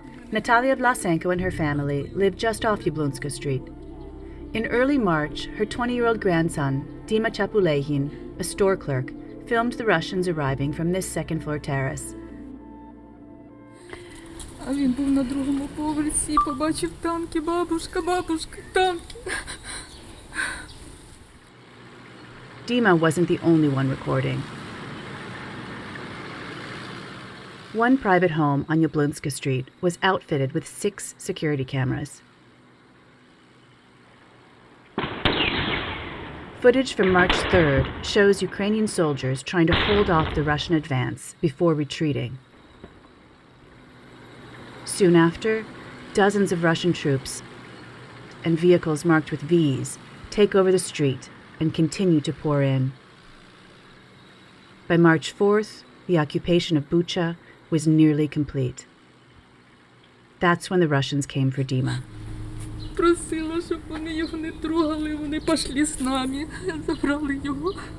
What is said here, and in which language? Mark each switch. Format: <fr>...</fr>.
<en>Natalia Vlasenko and her family lived just off Yablunska Street. In early March, her 20-year-old grandson, Dima Chapulehin, a store clerk, filmed the Russians arriving from this second-floor terrace.</en> <uk>А він був на другому поверсі, побачив танки, бабушка, танки.</uk> <en>Dima wasn't the only one recording. One private home on Yablunska Street was outfitted with 6 security cameras. Footage from March 3rd shows Ukrainian soldiers trying to hold off the Russian advance before retreating. Soon after, dozens of Russian troops and vehicles marked with V's take over the street and continue to pour in. By March 4th, the occupation of Bucha was nearly complete. That's when the Russians came for Dima.</en> <uk>Просила, щоб вони його не трогали, вони пішли з нами, забрали його.</uk>